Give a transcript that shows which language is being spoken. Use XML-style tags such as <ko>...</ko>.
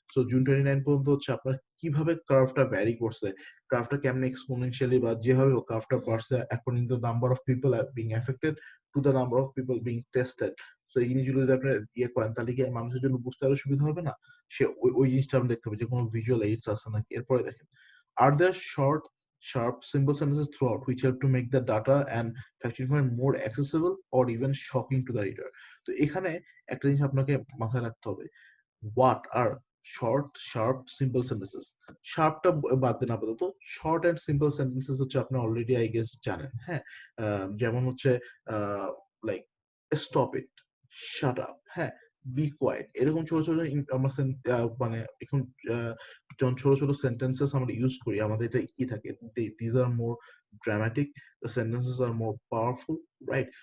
<bn>So June 29 পর্যন্ত হচ্ছে আপনার কিভাবে কার্ভটা ভ্যারি করছে, কার্ভটা কেমন এক্সপোনেনশিয়ালি বা যেভাবে কার্ভটা বাড়ছে</bn> <en>According to the number of people being affected to the number of people being tested.</en> <bn>So এই জিনিসগুলো যদি আপনার ইয়ে করেন তাহলে কি মানুষের জন্য বুঝতে আরো সুবিধা হবে না? সে ওই জিনিসটা আমরা দেখতে পাবো যে কোনো ভিজুয়াল এইডস আছে নাকি। এরপরে দেখেন,</bn> <en>Are there short sharp simple sentences throughout which help to make the data and fact information more accessible or even shocking to the reader।</en> <bn>তো এখানে একটা জিনিস আপনাকে মাথায় রাখতে হবে,</bn> <en>what are short sharp simple sentences।</en> <bn>শার্পটা বাদ দেন আপাতত, শর্ট এন্ড সিম্পল সেন্টেন্সেস হচ্ছে আপনি অলরেডি আই গেস জানেন, হ্যাঁ, যেমন হচ্ছে like stop it, shut up, হ্যাঁ, বি কোয়াইট, এরকম ছোট ছোট আমরা মানে এখন যখন ছোট ছোট সেন্টেন্সেস আমরা ইউজ করি আমাদের এটা কি থাকে,</bn> <en>these are more dramatic, the sentences are more powerful,</en> <bn>right.</bn>